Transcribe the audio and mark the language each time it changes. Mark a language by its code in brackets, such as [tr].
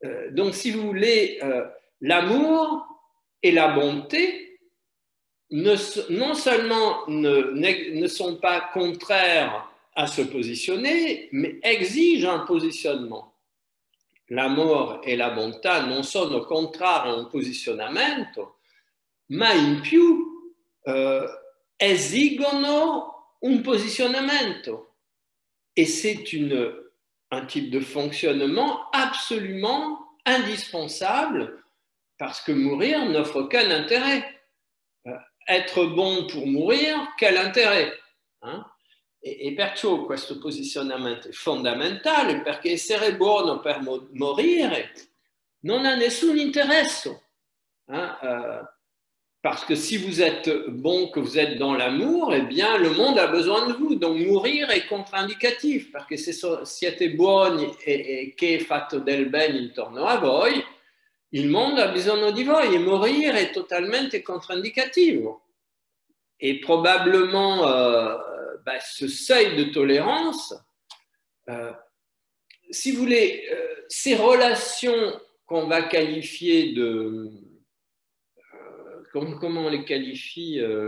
[fr] Donc, si vous voulez, l'amour et la bonté non seulement ne sont pas contraires à se positionner, mais exigent un positionnement. [it] L'amore e la bontà non sono contrari a un posizionamento, ma in più esigono un posizionamento. [fr] Et c'est un type de fonctionnement absolument indispensable, parce que mourir n'offre aucun intérêt. Être bon pour mourir, quel intérêt, [it] E perciò questo posizionamento è fondamentale, perché essere buono per morire non ha nessun interesse. [fr] Parce que si vous êtes bon, que vous êtes dans l'amour, eh bien le monde a besoin de vous. Donc mourir [it] è controindicatif, perché se siete buoni e che fatto del bene intorno a voi, il mondo ha bisogno di voi, e morire è totalmente controindicativo. [fr] Et probablement, ce seuil de tolérance, si vous voulez, ces relations qu'on va qualifier comment on les qualifie,